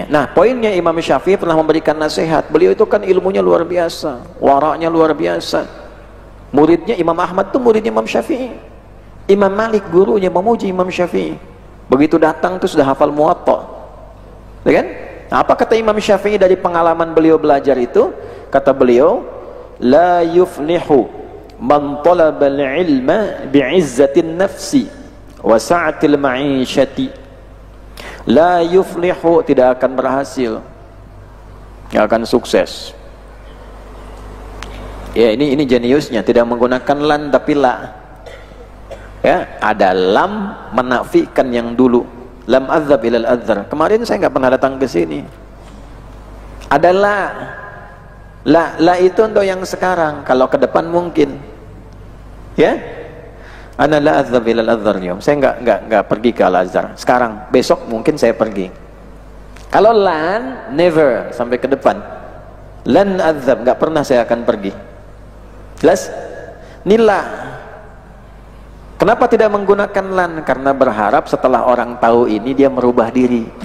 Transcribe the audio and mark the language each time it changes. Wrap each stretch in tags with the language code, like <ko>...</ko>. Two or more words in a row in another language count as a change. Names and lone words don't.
<id>Nah, poinnya Imam Syafi'i pernah memberikan nasihat. Beliau itu kan ilmunya luar biasa, waraknya luar biasa. Muridnya Imam Ahmad itu muridnya Imam Syafi'i. Imam Malik gurunya memuji Imam Syafi'i. Begitu datang tuh sudah hafal Muwatta. Ya kan? Nah, apa kata Imam Syafi'i dari pengalaman beliau belajar itu? Kata beliau,</id> <ar>لا يفلح من طلب العلم بعزة النفس وسعة المعيشة. لا يفلح,</ar> <id>tidak akan berhasil, tidak akan sukses. Ya, ini jeniusnya, tidak menggunakan lan tapi la. Ya, ada lam menafikan yang dulu.</id> <ar>لم أذهب إلى الأزهر.</ar> <id>Kemarin saya nggak pernah datang ke sini. Ada la. La itu untuk yang sekarang, kalau ke depan mungkin. Ya?</id> <ar>أنا لا أذهب إلى الأزهر اليوم.</ar> <id>Saya nggak pergi ke Al-Azhar. Sekarang, besok mungkin saya pergi. Kalau lan, never, sampai ke depan. Lan adzab, nggak pernah saya akan pergi. Jelas? Nila. Kenapa tidak menggunakan lan? Karena berharap setelah orang tahu ini dia merubah diri.</id>